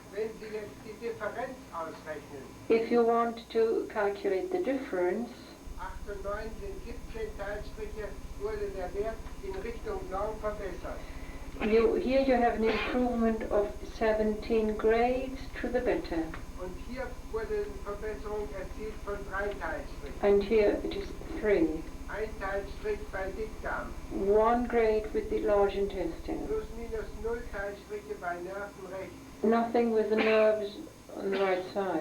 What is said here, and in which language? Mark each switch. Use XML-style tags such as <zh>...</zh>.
<de>Wenn Sie jetzt die Differenz ausrechnen,</de> <en>If you want to calculate the difference,</en> <de>8 und 9 sind 17 Teilstriche, wurde der Wert in Richtung Norm verbessert.</de> <en>here you have an improvement of 17 grades to the better.</en> <de>Und hier wurde eine Verbesserung erzielt von 3 Teilstrichen.</de> <en>And here it is 3.</en> <de>Ein Teilstrich bei Dickdarm.</de> <en>1 grade with the large intestine.</en> <de>Plus minus 0 Teilstriche bei Nerven rechts.</de> <en>Nothing with the nerves on the right side.</en>